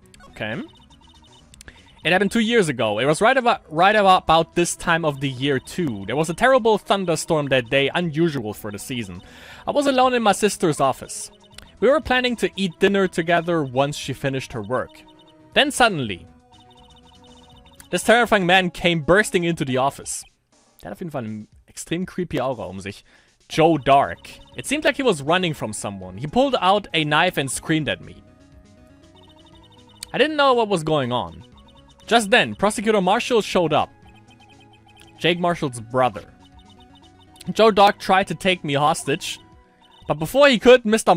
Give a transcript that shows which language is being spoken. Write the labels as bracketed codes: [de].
[en] Okay. It happened 2 years ago. It was right about this time of the year too. There was a terrible thunderstorm that day, unusual for the season. I was alone in my sister's office. We were planning to eat dinner together once she finished her work. Then suddenly, this terrifying man came bursting into the office. [de] Der hat auf jeden Fall eine extrem creepy Aura um sich. [en] Joe Dark. It seemed like he was running from someone. He pulled out a knife and screamed at me. I didn't know what was going on. Just then, Prosecutor Marshall showed up. Jake Marshall's brother. Joe Dark tried to take me hostage, but before he could, Mr.